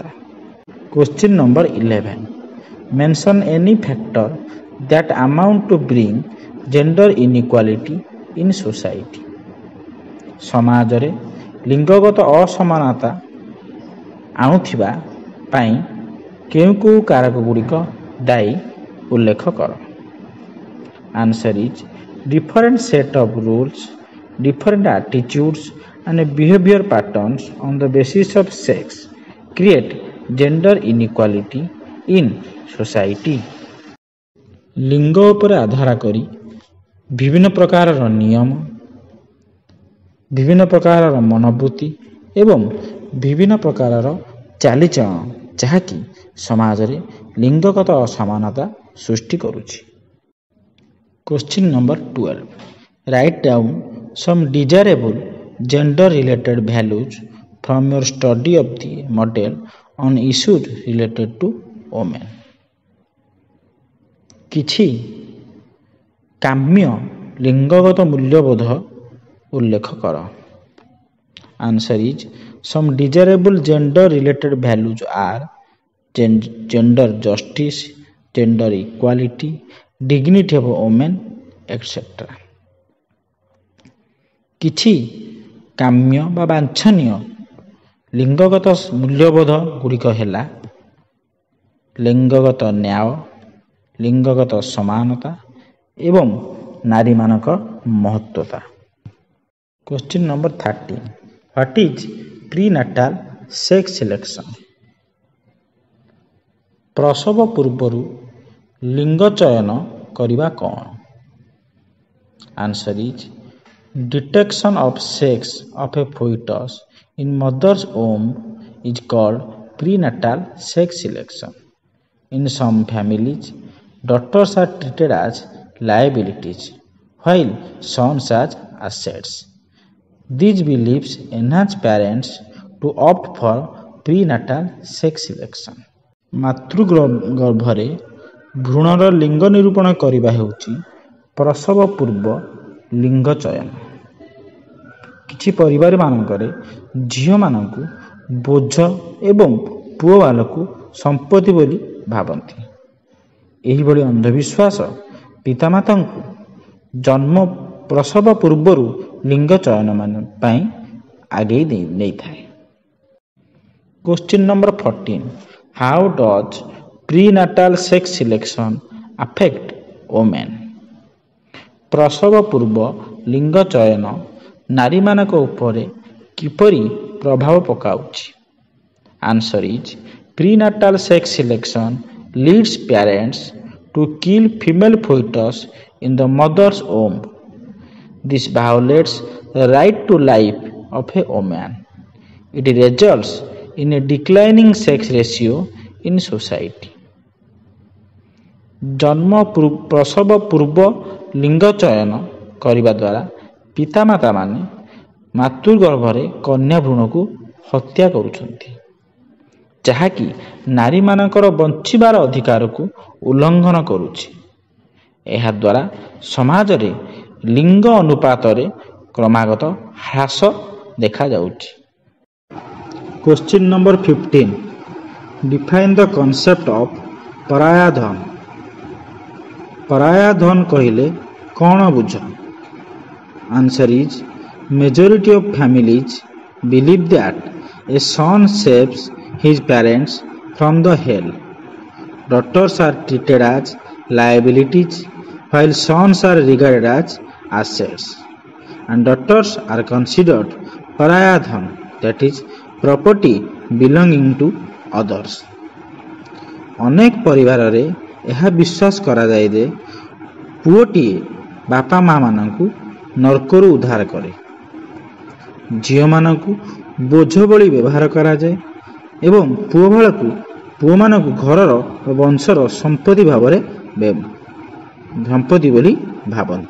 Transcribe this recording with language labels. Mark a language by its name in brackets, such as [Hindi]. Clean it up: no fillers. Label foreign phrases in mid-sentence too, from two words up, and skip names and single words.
[English] Question number 11 mention any factor that amount to bring gender inequality in society. [Odia] ସମାଜରେ ଲିଙ୍ଗଗତ ଅସମାନତା ଆଣୁଥିବା ପାଇଁ କେଉଁ କେଉଁ କାରକ ଗୁଡ଼ିକ ଦାୟୀ ଉଲ୍ଲେଖ କର। [English] Answer is different set of rules, different attitudes and behavior patterns on the basis of sex create gender inequality in society। [Odia] ଲିଙ୍ଗ ଉପରେ ଆଧାର କରି ବିଭିନ୍ନ ପ୍ରକାରର ନିୟମ, ବିଭିନ୍ନ ପ୍ରକାରର ମନୋବୃତ୍ତି ଏବଂ ବିଭିନ୍ନ ପ୍ରକାରର ଚାଲିଚଳନ ଯାହାକି ସମାଜରେ ଲିଙ୍ଗଗତ ଅସମାନତା ସୃଷ୍ଟି କରୁଛି। [English] Question number 12 write down some desirable gender related values from your study of the model on issues related to women। [Odia] କିଛି କାମ୍ୟ ଲିଙ୍ଗଗତ ମୂଲ୍ୟବୋଧ ଉଲ୍ଲେଖ କର। [English] Answer is some desirable gender related values are gender justice, gender equality, dignity of women etc। [Odia] କିଛି କାମ୍ୟ ବା ବାଞ୍ଛନୀୟ ଲିଙ୍ଗଗତ ମୂଲ୍ୟବୋଧ ଗୁଡ଼ିକ ହେଲା ଲିଙ୍ଗଗତ ନ୍ୟାୟ, ଲିଙ୍ଗଗତ ସମାନତା ଏବଂ ନାରୀମାନଙ୍କ ମହତ୍ତ୍ୱତା। [English] Question number 13 what is prenatal sex selection. [Odia] ପ୍ରସବ ପୂର୍ବରୁ ଲିଙ୍ଗ ଚୟନ କରିବା କ'ଣ? [English] Answer is detection of sex of a fetus in mother's womb is called prenatal sex selection. In some families, daughters are treated as liabilities while sons as assets. These beliefs encourage parents to opt for prenatal sex selection. [Odia] ମାତୃଗର୍ଭରେ ଭ୍ରୂଣର ଲିଙ୍ଗ ନିରୂପଣ କରିବା ହେଉଛି ପ୍ରସବ ପୂର୍ବ ଲିଙ୍ଗ ଚୟନ। କିଛି ପରିବାରମାନଙ୍କରେ ଝିଅମାନଙ୍କୁ ବୋଝ ଏବଂ ପୁଅ ବାଳକୁ ସମ୍ପତ୍ତି ବୋଲି ଭାବନ୍ତି। ଏହିଭଳି ଅନ୍ଧବିଶ୍ୱାସ ପିତାମାତାଙ୍କୁ ଜନ୍ମ ପ୍ରସବ ପୂର୍ବରୁ ଲିଙ୍ଗ ଚୟନ ପାଇଁ ଆଗେଇ ନେଇଥାଏ। [English] Question number 14. How does prenatal sex selection affect women? [Odia] ପ୍ରସବ ପୂର୍ବ ଲିଙ୍ଗ ଚୟନ ନାରୀମାନଙ୍କ ଉପରେ କିପରି ପ୍ରଭାବ ପକାଉଛି? [English] Answer is prenatal sex selection leads parents to kill female fetus in the mother's womb. This violates the right to life of a woman. It results in a declining sex ratio in society. [Odia] ପ୍ରସବ ପୂର୍ବ ଲିଙ୍ଗ ଚୟନ କରିବା ଦ୍ୱାରା ପିତାମାତାମାନେ ମାତୃଗର୍ଭରେ କନ୍ୟା ଭ୍ରୂଣକୁ ହତ୍ୟା କରୁଛନ୍ତି, ଯାହାକି ନାରୀମାନଙ୍କର ବଞ୍ଚିବାର ଅଧିକାରକୁ ଉଲ୍ଲଂଘନ କରୁଛି। ଏହାଦ୍ୱାରା ସମାଜରେ ଲିଙ୍ଗ ଅନୁପାତରେ କ୍ରମାଗତ ହ୍ରାସ ଦେଖାଯାଉଛି। [English] Question number 15. Define the concept of [Odia] ପରାୟା ଧନ। ପରାୟା ଧନ କହିଲେ କ'ଣ ବୁଝ? [English] Answer is majority of families believe that a son saves his parents from the hell. Daughters are treated as liabilities while sons are regarded as assets, and daughters are considered [Hindi] पराया धन, [English] that is property belonging to others. [Odia] ଅନେକ ପରିବାରରେ ଏହା ବିଶ୍ୱାସ କରାଯାଏ ଯେ ପୁଅଟିଏ ବାପା ମା ମାନଙ୍କୁ ନର୍କରୁ ଉଦ୍ଧାର କରେ। ଝିଅମାନଙ୍କୁ ବୋଝ ଭଳି ବ୍ୟବହାର କରାଯାଏ ଏବଂ ପୁଅମାନଙ୍କୁ ଘରର ବଂଶର ସମ୍ପତ୍ତି ବୋଲି ଭାବନ୍ତି।